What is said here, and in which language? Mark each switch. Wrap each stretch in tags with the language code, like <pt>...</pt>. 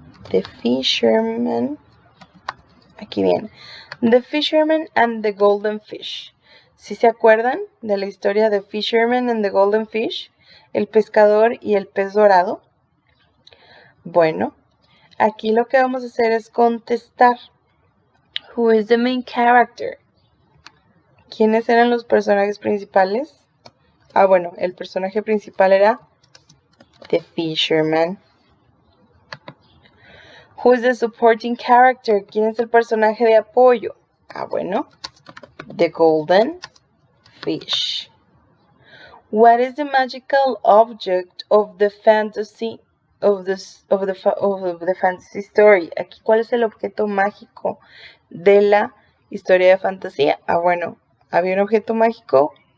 <es>The Fisherman. Aquí viene. The Fisherman and the Golden Fish. ¿Sí se acuerdan de la historia de Fisherman and the Golden Fish? El pescador y el pez dorado. Bueno, aquí lo que vamos a hacer es contestar.</es> <en>Who is the main character?</en> <es>¿Quiénes eran los personajes principales? Bueno, el personaje principal era The Fisherman.</es> <en>Who is the supporting character?</en> <es>¿Quién es el personaje de apoyo? Bueno, The Golden Fish.</es> <en>What is the magical object of the fantasy fantasy story?</en> <es>Aquí, ¿cuál es el objeto mágico de la historia de fantasía? Bueno, había un objeto mágico.</es>